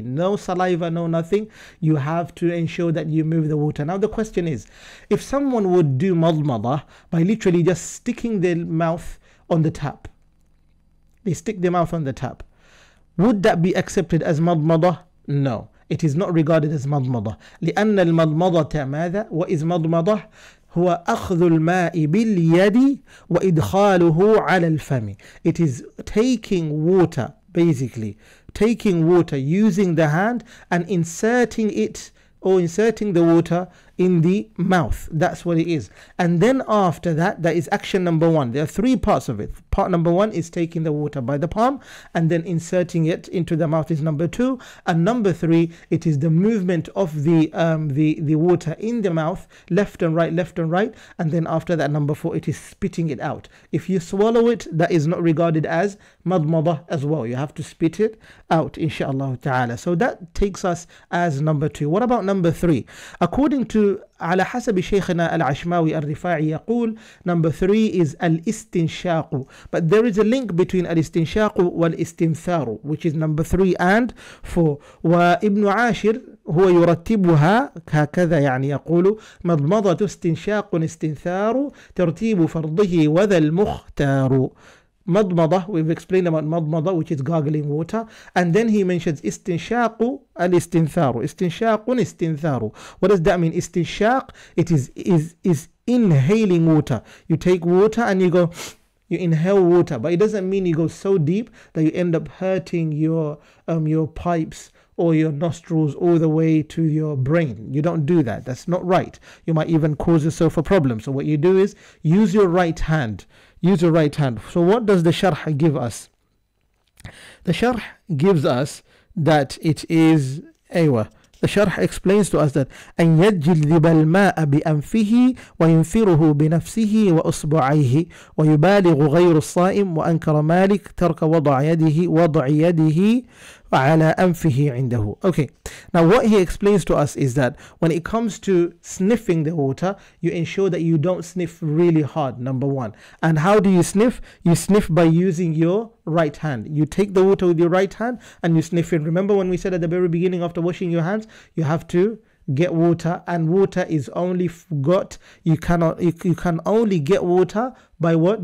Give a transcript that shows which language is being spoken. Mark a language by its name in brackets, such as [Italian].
[English] No saliva, no nothing. You have to ensure that you move the water. Now the question is, if someone would do madmadah by literally just sticking their mouth on the tap, they stick their mouth on the tap, would that be accepted as madmadah? No, it is not regarded as madmadah. [Arabic] لأن المضمضة ماذا؟ وإذ مضمضة هو أخذ الماء باليد وإدخاله على الفم. [English] It is taking water, basically taking water using the hand and inserting it, or inserting the water in the mouth. That's what it is. And then after that, that is action number one. There are three parts of it. Part number one is taking the water by the palm and then inserting it into the mouth is number two. And number three, it is the movement of the water in the mouth, left and right, left and right. And then after that, number four, it is spitting it out. If you swallow it, that is not regarded as madmadah as well. You have to spit it out, inshallah ta'ala. So that takes us as number two. What about number three? According to [Arabic] على حسب شيخنا العشماوي الرفاعي يقول [English] number three is الاستنشاق, but there is a link between الاستنشاق والاستنثار, which is number three and four. [Arabic] وابن عاشر هو يرتبها هكذا, يعني يقول مضمضة استنشاق استنثار ترتيب فرضه وذا المختار. [English] Madmada, we've explained about madmada, which is gargling water, and then he mentions istinshaqu al-istintharu. Istinshaqun istintharu. What does that mean? Istinshaq, it is inhaling water. You take water and you inhale water, but it doesn't mean you go so deep that you end up hurting your pipes or your nostrils all the way to your brain. You don't do that. That's not right. You might even cause yourself a problem. So what you do is use your right hand. Use your right hand. So what does the sharh give us? The sharh gives us that [Arabic] it is the sharh explains to us that أن يجلب الماء بأنفه وينثره بنفسه وأصبعيه ويبالغ غير الصائم وأنكر مالك ترك وضع يده على أنفه عنده. [English] Okay, now what he explains to us is that when it comes to sniffing the water, you ensure that you don't sniff really hard, number one. And how do you sniff? You sniff by using your right hand. You take the water with your right hand and you sniff it. Remember when we said at the very beginning, after washing your hands, you have to get water, and water is only got, you can only get water by what?